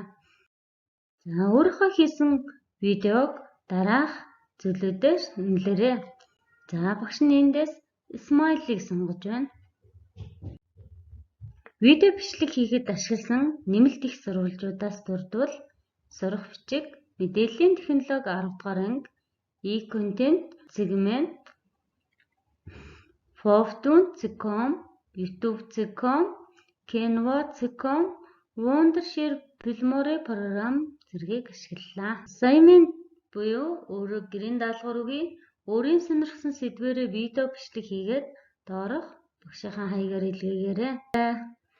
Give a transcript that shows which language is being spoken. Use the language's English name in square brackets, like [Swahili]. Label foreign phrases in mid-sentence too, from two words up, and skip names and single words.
[Mongolian] За өөрийнхөө хийсэн видеог дараах зүйлүүдээр нэмлээрэй. За багш нь эндээс Smile-ыг сонгож байна. Видео бичлэг хийхэд ашигласан нэмэлт их сурвалжуудаас дурдвал сурах бичиг, мэдээллийн технологи 10 дугаар анги, [English] e-content, segment, [Mongolian] Powtoon.com, YouTube.com, Canva.com, Wondershare Filmora програм зэргийг ашиглалаа. Assignment буюу өөрөөр гэрийн даалгавар өгье. Өөрийн сонирхсан сэдвээрээ видео бичлэг хийгээд доорх багшийнхаа хаягаар илгээгээрэй.